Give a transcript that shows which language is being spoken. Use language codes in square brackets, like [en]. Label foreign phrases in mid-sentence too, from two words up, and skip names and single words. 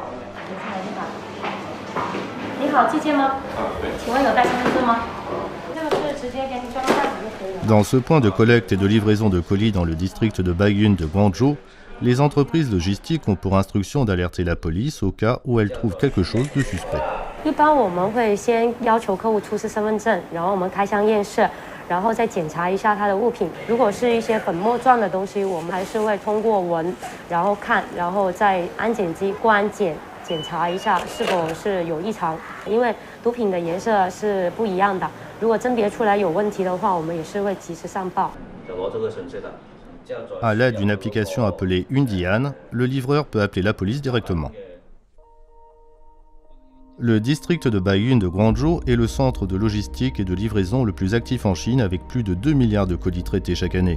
[fr] Dans ce point de collecte et de livraison de colis dans le district de Baiyun de Guangzhou, les entreprises logistiques ont pour instruction d'alerter la police au cas où elles trouvent quelque chose de suspect. [zh] 一般我们会先要求客户出示身份证，然后我们开箱验视，然后再检查一下他的物品。如果是一些粉末状的东西，我们还是会通过闻，然后看，然后在安检机过安检检查一下是否是有异常。因为毒品的颜色是不一样的，如果甄别出来有问题的话，我们也是会及时上报。 [fr] À l'aide d'une application appelée Undian, le livreur peut appeler la police directement. Le district de Baiyun de Guangzhou est le centre de logistique et de livraison le plus actif en Chine avec plus de 2 milliards de colis traités chaque année.